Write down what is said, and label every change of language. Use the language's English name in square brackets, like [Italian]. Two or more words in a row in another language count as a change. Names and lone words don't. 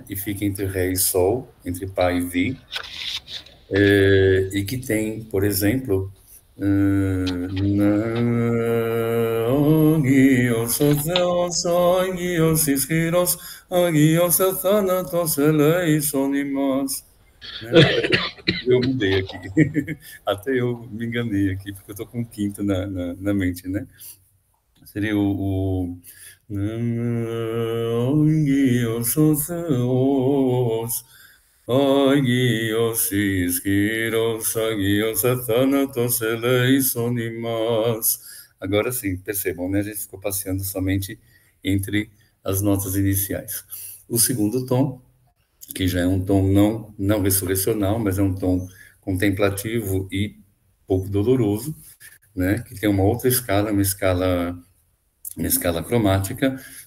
[Portuguese] E fica entre Ré e Sol, entre Pá e Vi, e que tem, por exemplo, eu mudei aqui, até eu me enganei aqui, porque eu estou com quinto na mente, né? [Greek] Seria o Άγιος ισχυρός, άγιος αθάνατος ελέησον ημάς. [Portuguese] Agora sim, percebam, né? A gente ficou passeando somente entre as notas iniciais. O segundo tom, que já é um tom não ressurrecional, mas é um tom contemplativo e pouco doloroso, né? Que tem uma outra escala, uma escala cromática.